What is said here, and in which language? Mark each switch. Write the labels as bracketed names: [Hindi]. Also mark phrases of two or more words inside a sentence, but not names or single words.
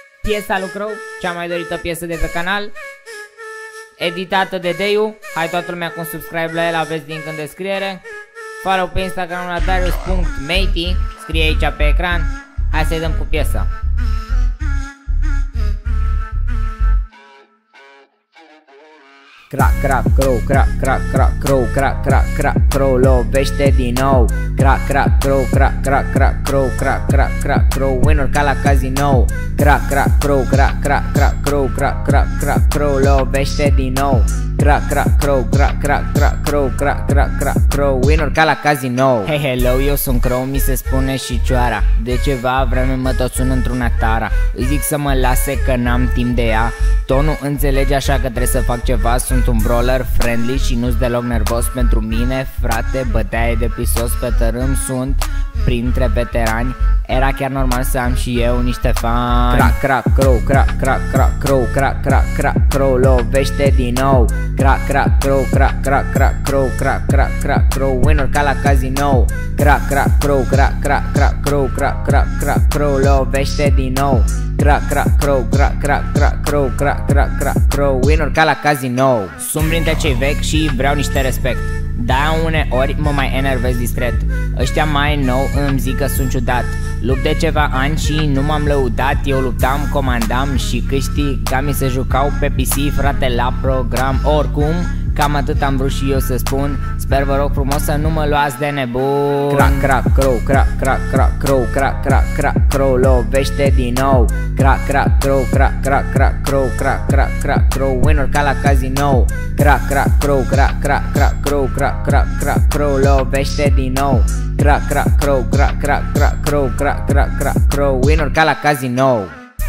[Romanian] piesa lui Crow, cea mai dorită piesă de pe canal, editată de Deiu. Hai toată lumea cu un subscribe la el, aveți link în descriere. Follow pe Instagram la darius.matey, scrie aici pe ecran. Hai să-i dăm cu piesa. Crac, crac, crow, crac, crac, crac, crow, crac, crac, crac, crow, lovește din nou. Crac, crac, crow, crac, crac, crac, crow, crac, crac, crac, crow, winner ca la casino. Crac, crac, crow, crac, crac, crac, crow, crac, crac, crac, crow, lovește din nou. Crac, crac, crow, crac, crac, crac, crow, crac, crac, crac, crow, winner ca la casino. [English] Hey, hello, [Romanian] eu sunt Crow, mi se spune și cioara. De ceva vreme mă tot sun într-una tara. Îi zic să mă lase că n-am timp de ea. Tu nu înțelegi, așa că trebuie să fac ceva. Sunt un [English] brawler friendly [Romanian] și nu-s deloc nervos. Pentru mine, frate, bătaie de pisos pe tărâm sunt printre veterani. Era chiar normal să am și eu niște fani. Crac, crac, crow, crac, crac, crac, crow, crac, crac, crac, crow, lovește din nou. Crac, crac, crow, crac, crac, crac, crow, crac, crac, crac, crow, winner ca la casino. Crac, crac, crow, crac, crac, crac, crow, crac, crac, crac, crow, lovește din nou. Crac, crac, crow, crac, crac, crac, crow, crac, crac, crac, crow, winner ca la casino. Sunt printre cei vechi și vreau niște respect. Da, uneori mă mai enervez discret. Ăștia mai nou îmi zic că sunt ciudat. Lupt de ceva ani și nu m-am lăudat. Eu luptam, comandam și câștigam. Mi se jucau pe PC, frate, la program. Oricum, cam atât am vrut și eu să spun. Sper, vă rog frumos, să nu mă luați de nebun. Crac, crac, crow, crac, crac, crac, crow, crac, crac, crac, crow, lovește din nou. Crac, crac, crow, crac, crac, crac, crow, crac, crac, crac, crow, winner ca la casino. Crac, crac, crow, crac, crac, crac, crow, crac, crac, crac, crow, lovește din nou. Crac, crac, crow, crac, crac, crac, crow, crac, crac, crac, crow, winner ca la casino.